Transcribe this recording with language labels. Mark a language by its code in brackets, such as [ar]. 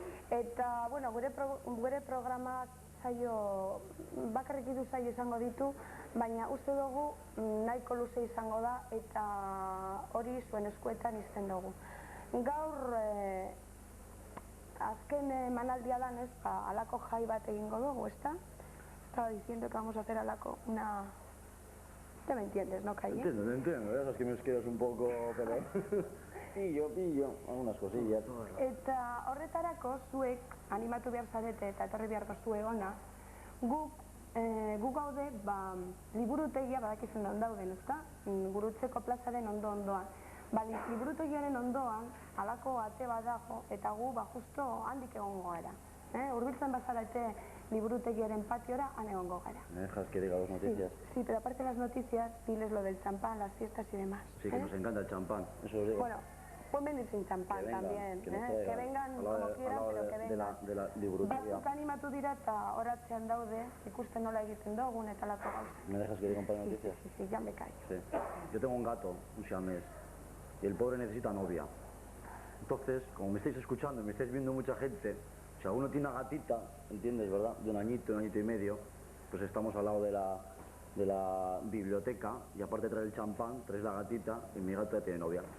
[eu] Eta, bueno, gure programa saio, bakarrik 2 saio izango ditu, baina uste dugu nahiko luze izango da eta hori zuen eskuetan izten dugu. Gaur azken emanaldia danez, halako jai bat egingo dugu, ezta? [es] Estaba diciendo que vamos a hacer alako una... ¿Te me entiendes, no, Calle? Entiendo, ya sabes que me quedas un poco, pero... pillo, algunas cosillas. [eu] Eta horretarako zuek animatu behar zarete eta etorri beharko zue ona, guk gaude, liburutegia badakizun non dauden, ezta? Gurutzeko plazaren ondoan. Liburutegiaren ondoan, halako ate bat dago, eta gu justo handik egongo gara. Hurbiltzen bazarete liburutegiaren patiora, han egongo gara. [es] ¿Me dejas que diga 2 noticias? Sí, pero aparte de las noticias, diles lo del champán, las fiestas y demás. Sí, que nos encanta el champán, eso os digo. Bueno, pueden venir sin champán también, que vengan como quieran, pero que vengan. De la liburutegia. [eu] Batzuk animatu dira eta horatzean daude, ikusten nola egiten dugun eta lako gauza. [es] ¿Me dejas que diga un par de noticias? Sí, ya me callo. Sí. Yo tengo un gato, un siamés, y el pobre necesita novia. Entonces, como me estáis escuchando y me estáis viendo mucha gente, si alguno tiene una gatita, ¿entiendes, verdad? De un añito y medio, pues estamos al lado de la biblioteca y aparte de traer el champán, traes la gatita y mi gato ya tiene novia.